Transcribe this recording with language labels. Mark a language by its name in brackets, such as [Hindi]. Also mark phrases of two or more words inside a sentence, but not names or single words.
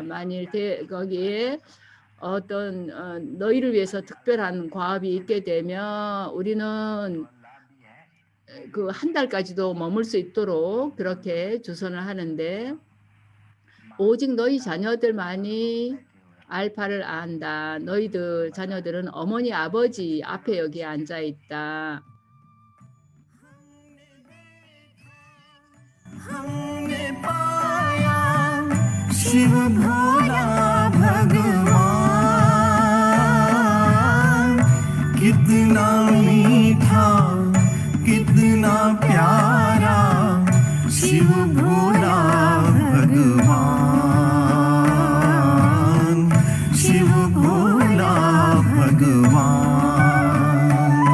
[Korean] 만일 거기에 어떤 너희를 위해서 특별한 과업이 있게 되면 우리는 그 한 달까지도 머물 수 있도록 그렇게 주선을 하는데 오직 너희 자녀들만이 알파를 안다. 너희들 자녀들은 어머니 아버지 앞에 여기 앉아 있다. [Hindi] हमने पाया शिव भोला भगवान कितना मीठा कितना प्यारा शिव भोला भगवान शिव भोला भगवान